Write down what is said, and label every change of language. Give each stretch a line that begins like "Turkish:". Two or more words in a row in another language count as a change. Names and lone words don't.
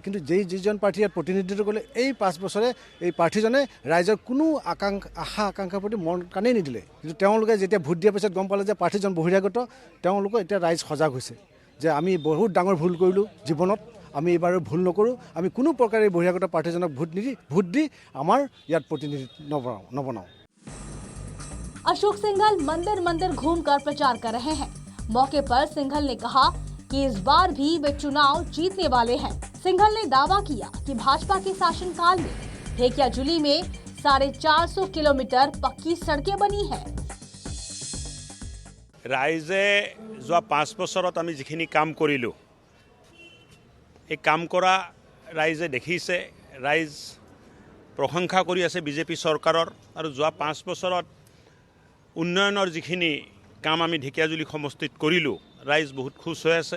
Assamese: কিন্তু যিজন প্ৰাৰ্থী ইয়াত প্ৰতিনিধিত্ব কৰিলে, এই 5 বছৰে এই প্ৰাৰ্থীজনে ৰাইজৰ কোনো আশা আকাংক্ষাৰ প্ৰতি মন কাণেই নিদিলে। কিন্তু তেওঁলোকে যেতিয়া ভোট দিয়াৰ পিছত গম পালে যে প্ৰাৰ্থীজন বহিৰাগত, তেওঁলোকৰ এতিয়া ৰাইজ সজাগ হৈছে যে আমি বহুত ডাঙৰ ভুল কৰিলোঁ জীৱনত, আমি এইবাৰ ভুল নকৰোঁ, আমি কোনো প্ৰকাৰে বহিৰাগত প্ৰাৰ্থীজনক ভোট দি আমাৰ ইয়াত প্ৰতিনিধি নবনাওঁ।
Hindi: अशोक सिंघल मंदिर मंदिर घूमकर प्रचार कर रहे हैं। मौके पर सिंघल ने कहा कि इस बार भी वे चुनाव जीतने वाले हैं। सिंघल ने दावा किया कि भाजपा के शासनकाल में ठेकियाजुली में 450 किलोमीटर पक्की सड़कें बनी है।
Assamese: राइजे जो 5 বছৰত আমি যিখিনি কাম কৰিলোঁ, এই কাম কৰা ৰাইজে দেখিছে, ৰাইজ প্ৰশংসা কৰি আছে বিজেপি চৰকাৰৰ। আৰু যোৱা 5 বছৰত উন্নয়নৰ যিখিনি কাম আমি ঢেকিয়াজুলি সমষ্টিত কৰিলোঁ, ৰাইজ বহুত খুশ হৈ আছে।